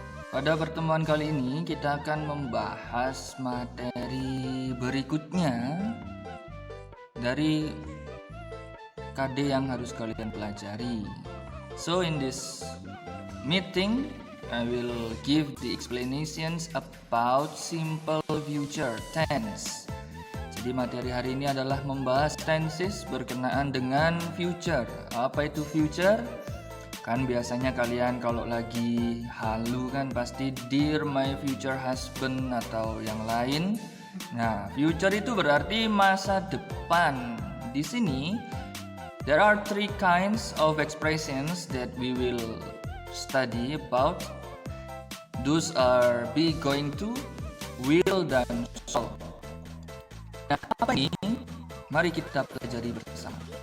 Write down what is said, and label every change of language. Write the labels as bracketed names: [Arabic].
[Indonesian] Pada pertemuan kali ini kita akan membahas materi berikutnya dari KD yang harus kalian pelajari. [English] So in this meeting I will give the explanations about simple future tense. [Indonesian] Jadi materi hari ini adalah membahas tenses berkenaan dengan future. Apa itu future? Kan biasanya kalian kalau lagi halu kan pasti [English] dear my future husband [Indonesian] atau yang lain. Nah, future itu berarti masa depan. Di sini [English] there are three kinds of expressions that we will study about. Those are be, going to, will, dan shall. [Indonesian] Nah, apa ini? Mari kita pelajari bersama.